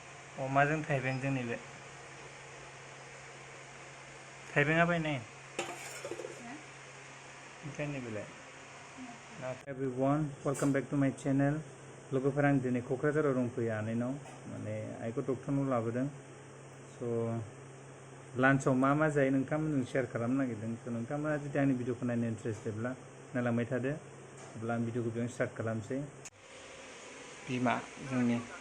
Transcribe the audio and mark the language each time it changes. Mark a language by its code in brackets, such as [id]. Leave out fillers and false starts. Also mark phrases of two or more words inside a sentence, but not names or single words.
[brx] अमाजों थाइबेंजों नैबे थाइबेंआ बायनाय ओमफ्राय नैबेलाय [en] everyone welcome back to my channel [brx] लोगोफोर आं दिनै क'क्राझाराव दंफैयो आनैनाव माने आइखौ डक्टरनाव लाबोदों स' लान्चआव मा मा जायो नोंथांमोनजों शेयार खालामनो नागिरदों स' नोंथांमोना जुदि आंनि भिडिअखौ नायनो इन्टारेस्टेडब्ला नायलांबाय थादो अब्ला आं भिडिअखौ बेयावनो स्टार्ट खालामसै बिमा जोंनि